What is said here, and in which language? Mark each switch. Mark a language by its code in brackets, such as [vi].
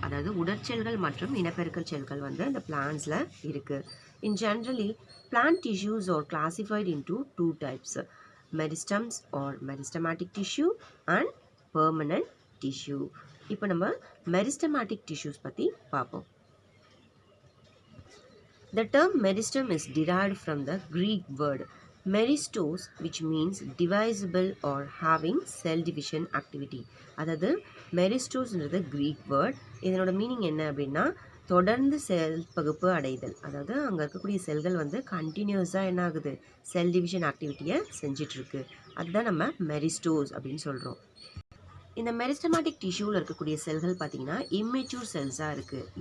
[ta] அதாவது உடற்செல்கள் மற்றும் இனப்பெருக்கல் செல்கள் அந்த பிளான்ட்ஸில் இருக்குது. [en] In generally plant tissues are classified into 2 types: meristems or meristematic tissue and permanent tissue. [ta] இப்போ நம்ம meristematic tissues பற்றி பார்ப்போம். [en] The term meristem is derived from the Greek word meristos, which means divisible or having cell division activity. [ta] அதாவது மெரிஸ்டோஸ்ன்றது Greek word. இதனோட meaning என்ன அப்படின்னா தொடர்ந்து செல் பகுப்பு அடைதல். அதாவது அங்கே இருக்கக்கூடிய செல்கள் கண்டினியூஸாக என்ன ஆகுது, செல் டிவிஷன் ஆக்டிவிட்டியை செஞ்சிட்ருக்கு. அதுதான் நம்ம மெரிஸ்டோஸ் அப்படின்னு சொல்கிறோம். இந்த மெரிஸ்டமேட்டிக் டிஷ்யூவில் இருக்கக்கூடிய செல்கள் பார்த்திங்கன்னா இம்மெச்சூர் செல்ஸாக இருக்குது.